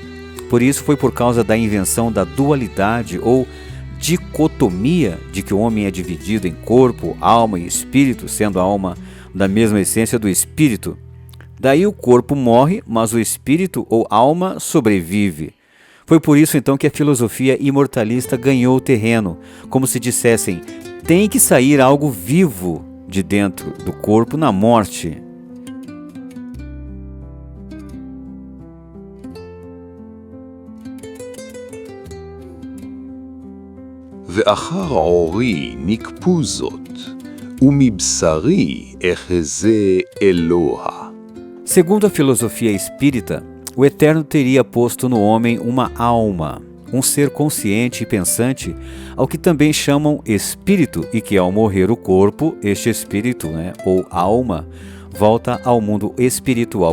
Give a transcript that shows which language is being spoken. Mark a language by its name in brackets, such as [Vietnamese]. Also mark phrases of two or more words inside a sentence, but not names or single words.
[Portuguese] Por isso foi por causa da invenção da dualidade ou dicotomia de que o homem é dividido em corpo, alma e espírito, sendo a alma da mesma essência do espírito. Daí o corpo morre, mas o espírito ou alma sobrevive. Foi por isso então que a filosofia imortalista ganhou terreno, como se dissessem: tem que sair algo vivo de dentro do corpo na morte. [Hebrew] ואחר עורי נקפו זאת, ומבשרי אחזה אלוה. [Portuguese] Segundo a filosofia espírita, o Eterno teria posto no homem uma alma, um ser consciente e pensante, ao que também chamam espírito, e que ao morrer o corpo, este espírito, ou alma, volta ao mundo espiritual.